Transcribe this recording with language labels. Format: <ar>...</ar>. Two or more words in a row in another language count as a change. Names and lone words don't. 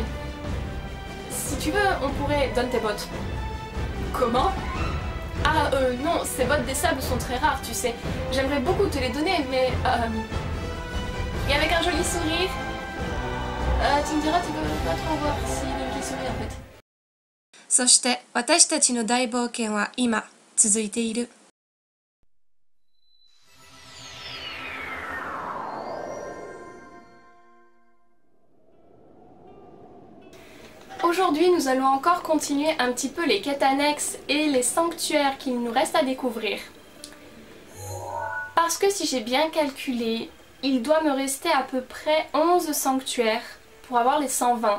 <fr>Si tu veux, on pourrait... Donne tes bottes. Comment? Ah non, ces bottes des sables sont très rares, tu sais. J'aimerais beaucoup te les donner, mais... Et avec un joli sourire... tu me diras, tu peux pas trop voir s'il a un joli sourire en fait.</fr> <ja>そして、私たちの大冒険は今、続いている。</ja> <fr>Aujourd'hui, nous allons encore continuer un petit peu les quêtes annexes et les sanctuaires qu'il nous reste à découvrir. Parce que si j'ai bien calculé, il doit me rester à peu près 11 sanctuaires pour avoir les 120.</fr>